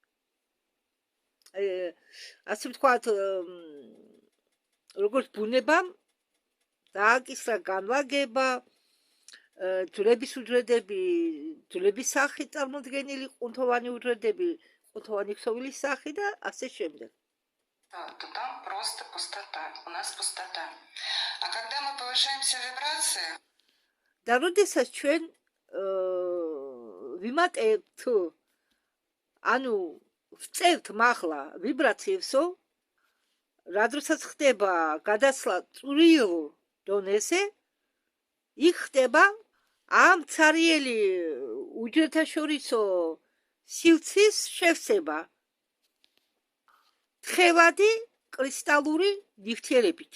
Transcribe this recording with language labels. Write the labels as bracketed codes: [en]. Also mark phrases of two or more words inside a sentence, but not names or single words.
[ka] ასე ვთქვათ, როგორც ბუნებამ დააკისრა განლაგება, ძვლების უჯრედები, ძვლების სახით წარმოდგენილი ყუნთოვანი უჯრედები, ყუნთოვანი ქსოვილის სახი და ასე შემდეგ. [ru] То там просто пустота, у нас пустота. А когда мы повышаемся в вибрации... [ka] და როდესაც ჩვენ ვიმატებთ, ანუ ვწევთ მაღლა ვიბრაციებსო, რა დროსაც ხდება გადასვლა წვრილ დონეზე, იქ ხდება ამ ცარიელი უჯრედთაშორისო სივრცის შევსება თხევადი კრისტალური ნივთიერებით.